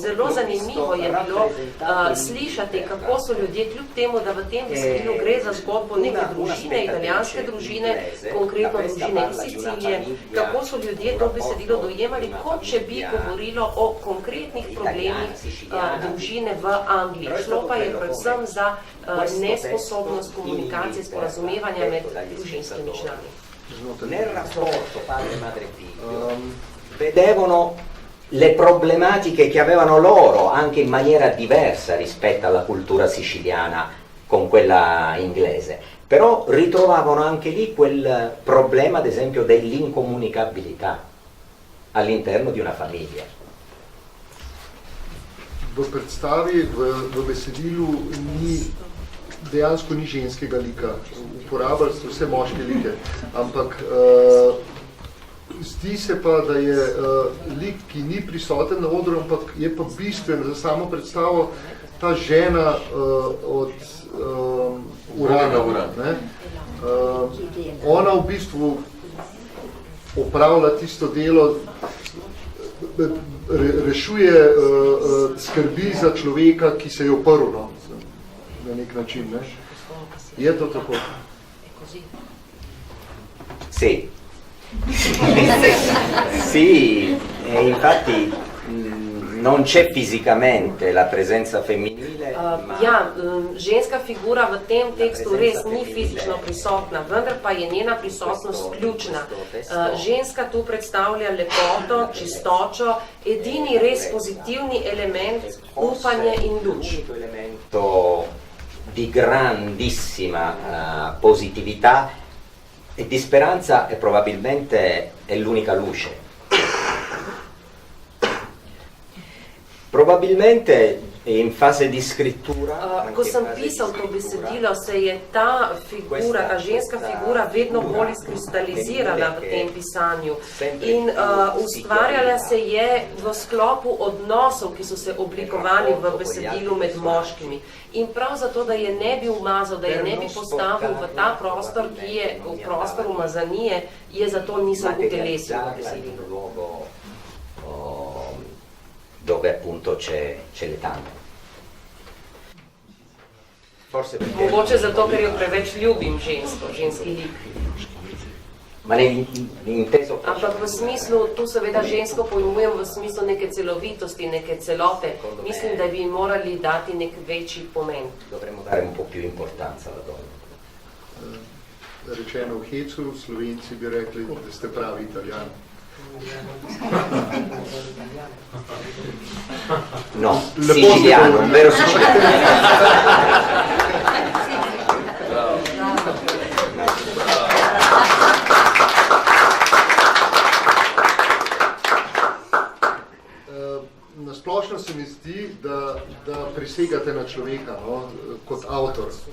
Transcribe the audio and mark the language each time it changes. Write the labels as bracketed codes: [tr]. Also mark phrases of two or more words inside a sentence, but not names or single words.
[sl] Zelo zanimivo je bilo slišati, kako so ljudje, kljub temu, da v tem besedilu gre za zgodbo neke družine, italijanske družine, konkretno družine iz Sicilije, kako so so ljudje to besedilo dojemali, kot če bi govorilo o konkretnih problemih družine v Angliji. Šlo pa je predvsem za nesposobnost komunikacije, sporazumevanja med družinskimi člani. [it] Nel rapporto padre-madre-figlio vedevano le problematiche che avevano loro anche in maniera diversa rispetto alla cultura siciliana con quella inglese, però ritrovavano anche lì quel problema ad esempio dell'incomunicabilità all'interno di una famiglia. [sl] V predstavi, v besedilu dejansko ni ženskega lika. Uporabljali so vse moške like, ampak zdi se pa, da je lik, ki ni prisoten na odru, ampak je pa bistven za samo predstavo ta žena od Urana. Ona v bistvu opravlja tisto delo, rešuje skrbi za človeka, ki se je oprl, na nek način. Ne? Je to tako? [it] Sì. Sì, e infatti non c'è fisicamente la presenza femminile. [sl] Ženska figura v tem tekstu res ni fizično prisotna, vendar pa je njena prisotnost ključna. Ženska tu predstavlja lepoto, čistočo, edini res pozitivni element, upanje in luč. [it] Di grandissima positività e di speranza e probabilmente è l'unica luce. Probabilmente in fase di scrittura [sl] ko sem pisal to besedilo, se je ta figura, ta ženska figura vedno bolj izkristalizirala v tem pisanju in ustvarjala se je v sklopu odnosov, ki so se oblikovali v besedilu med moškimi. In prav zato, da je ne bi umazal, da je ne bi postavil v ta prostor, ki je v prostor umazanije, je zato nisem utelesil v besedilu. [it] Dove appunto c'è l'etame. [sl] Mogoče zato, ker jo preveč ljubim žensko, ženski lik. Ampak v smislu, tu seveda žensko pojmujem v smislu neke celovitosti, neke celote. Mislim, da bi morali dati nek večji pomen. [it] Dovremmo dare un po' più importanza alla donna. [sl] Rečeno v hecu, Slovenci bi rekli, da ste pravi Italijani. [it] No, siciliano, un vero siciliano. [sl] Na splošno se mi zdi, da presegate na človeka, no, kot avtor.